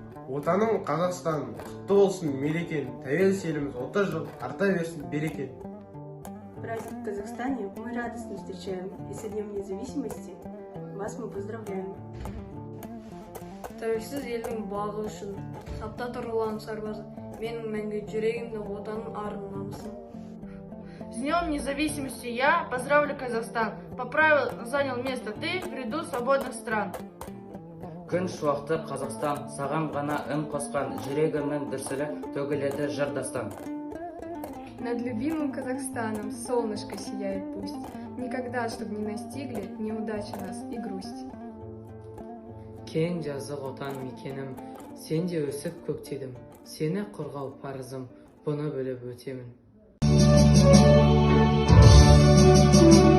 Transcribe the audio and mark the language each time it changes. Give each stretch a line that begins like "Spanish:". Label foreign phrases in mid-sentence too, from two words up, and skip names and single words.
Kazakh: Отаның Қазақстан құтты болсын мерекен, тәуелсіз еліміз 30 жыл арта берсін береке.
Russian: Праздник в Казахстане мы радостно встречаем, и со Днем независимости вас мы поздравляем.
Kazakh: Тәуелсіз елдің бағы үшін, сапта тұрған сарбазы, менің мәңгі жүрегімді отаның арын намысын.
Russian: С Днем независимости я поздравлю Казахстан. По правилам занял место ты в ряду свободных стран.
Kazakh: Күн шуақты Қазақстан, саған ғана үн қосқан, жүрегімнің дүрсілі төгіледі жырдастан.
Russian: Над любимым Казахстаном солнышко сияет пусть, никогда, чтоб не настигли неудачи нас и грусть.
Kazakh: Кең жазық отан мекенім, сен де өсіп көктедім, сені қорғау парызым, бұны біліп өтемін.